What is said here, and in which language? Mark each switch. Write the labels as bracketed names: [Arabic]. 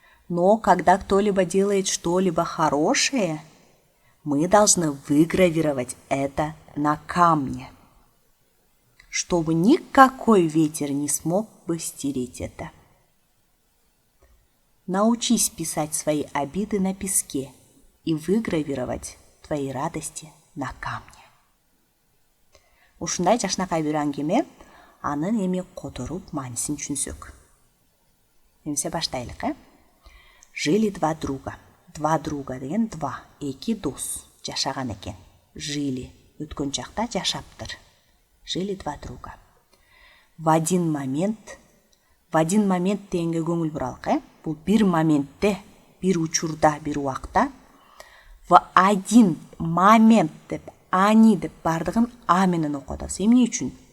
[Russian] Но когда кто-либо делает что-либо хорошее, мы должны выгравировать это на камне, чтобы никакой ветер не смог бы стереть это». Научись писать свои обиды на песке и выгравировать твои радости на камне. [Kyrgyz] Ушундай жашынакай бир аңгеме, анын эми которуп маанисин түшүнсөк. Эмсе баштайлык, [Russian] Жили два друга. Два друга [Kyrgyz] деген два, эки дос жашаган экен. Жили өткөн чакта жашаптыр. [Russian] Жили два друга. В один момент [Kyrgyz] дегенге көңүл буралык, бул бир моментте, бир учурда, бир убакта. [Russian] В один момент [Kyrgyz] деп, они деп бардыгын а менен окутабыз. Эмне үчүн?